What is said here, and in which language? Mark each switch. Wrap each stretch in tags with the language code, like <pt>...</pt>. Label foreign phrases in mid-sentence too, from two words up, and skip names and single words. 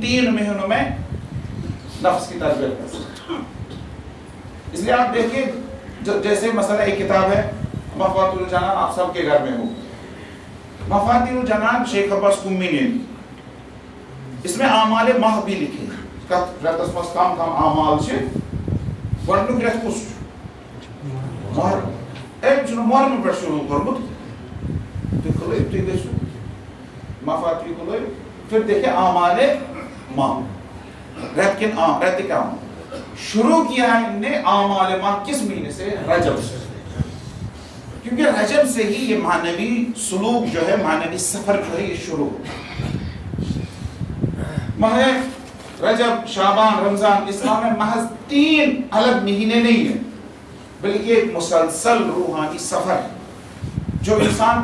<ur>3 مہینوں میں نفس کی تربیت کر سکتے اس لیے آپ دیکھیں جیسے مثلا ایک کتاب ہے مفاتیح الجنان آپ سب کے گھر میں ہو مفاتیح الجنان شیخ عباس قمی نے اس میں اعمال ماہ بھی لکھے</ur> <ks>رتس مس کم</ks> <ur>اعمال سے</ur> <ks>گۄڈنیُک رٮ۪تھ کُس چھُ محرم ایک چھُنہٕ محرم پٮ۪ٹھ شروع کوٚرمُت تُہۍ کھُلٲیِو تُہۍ گٔژھِو مفاتیح کھُلٲیِو</ks> <ur>پھر دیکھیں اعمال ماہ رٮ۪تٕکۍ اعمال شروع کیا ہے ان نے اعمال ماہ کس مہینے سے رجب سے کیونکہ رجب سے ہی یہ معنوی سلوک جو ہے معنوی سفر جو ہے یہ شروع ماہ رجب شعبان رمضان اسلام میں محض 3 الگ مہینے نہیں ہیں بلکہ ایک مسلسل روحانی سفر جو انسان</ur>